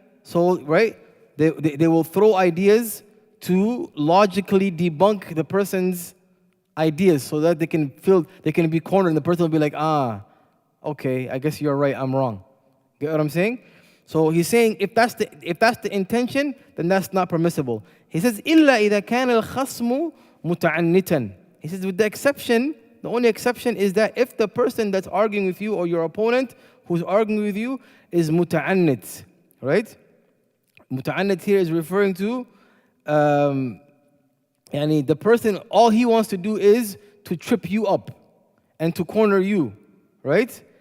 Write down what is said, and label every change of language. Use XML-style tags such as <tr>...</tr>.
<en>So, right, they will throw ideas to logically debunk the person's ideas so that they can be cornered and the person will be like, okay, I guess you're right, I'm wrong. Get what I'm saying? So he's saying if that's the intention, then that's not permissible. He says,</en> <ar>إِلَّا إِذَا كَانَ الْخَصْمُ مُتَعَنِّتًا.</ar> <en>He says, with the only exception is that if the person that's arguing with you or your opponent who's arguing with you is muta'annit, right? Muta'annit here is referring to the person, all he wants to do is to trip you up and to corner you, right?</en>